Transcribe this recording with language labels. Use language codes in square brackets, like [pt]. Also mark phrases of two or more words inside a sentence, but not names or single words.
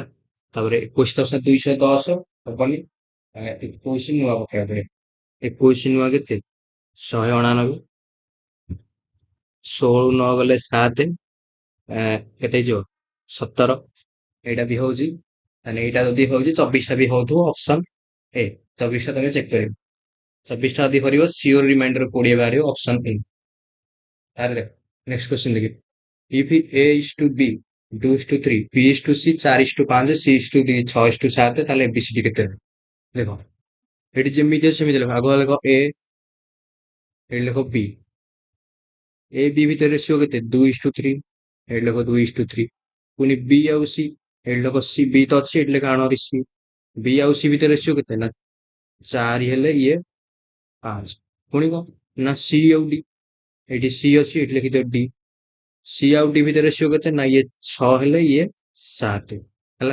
[or] ତାପରେ 21 10 210 ହବନି, 21 ନୂଆ ପକେଇବା ପରେ 21 ନୂଆ କେତେ 199, 16 ନ ଗଲେ 7 କେତେ ହେଇଯିବ 17, ଏଇଟା ବି ହଉଛି ତାହେଲେ ଏଇଟା ଯଦି ହଉଛି 24 ଟା ବି ହଉଥିବ [en] option A. [or] 24 ଟା ତମେ ଚେକ୍ କରିବ, 24 ଟା ଯଦି କରିବ [en] sure remainder [or] 20 ବାହାରିବ [en] option A. [or] ତାହେଲେ ଦେଖ [en] next question [or] ଦେଖି, [en] if a is to b 2 is to 3 b is to c 4 is to 5 c is to 2 6 is to 7 [or] ତାହେଲେ ABCD କେତେ ହେବ? ଦେଖ ଏଠି ଯେମିତି ଅଛି ସେମିତି ଲେଖ, ଆଗ ଲେଖ a, ଏଠି ଲେଖ b, ଏ ବି ଭିତରେ ରେସିଓ କେତେ [en] 2 is to 3, [or] ଏଠି ଲେଖ [en] 2 is to 3, [or] ପୁଣି b ଆଉ c, ଏଠି ଲେଖ c, b ତ ଅଛି ଏଠି ଲେଖ ଆଣ c, b ଆଉ c ଭିତରେ ରେସିଓ କେତେ ନା 4 ହେଲେ ଇଏ 5, ପୁଣି କଣ ନା c ଆଉ d, ଏଠି c ଅଛି ଏଠି ଲେଖିଦିଅ d, c ଆଉ d ଭିତରେ ରେସିଓ କେତେ ନା ଇଏ 6 ହେଲେ ଇଏ 7 ହେଲା।